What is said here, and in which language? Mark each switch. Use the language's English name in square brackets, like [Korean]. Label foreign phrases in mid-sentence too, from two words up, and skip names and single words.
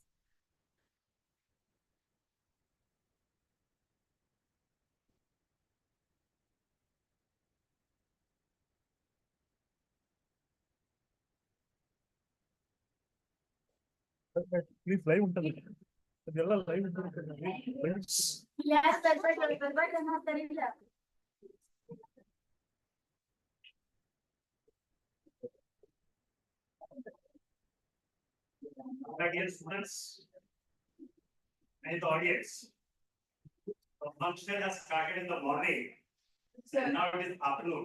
[English] please live [Telugu] ఉంటుంది [Kannada] ಅದೆಲ್ಲ ಲೈವ್ [Telugu] ఉంటుంది [English] Dear students and the audience, the function has started in the morning, and now it is afternoon.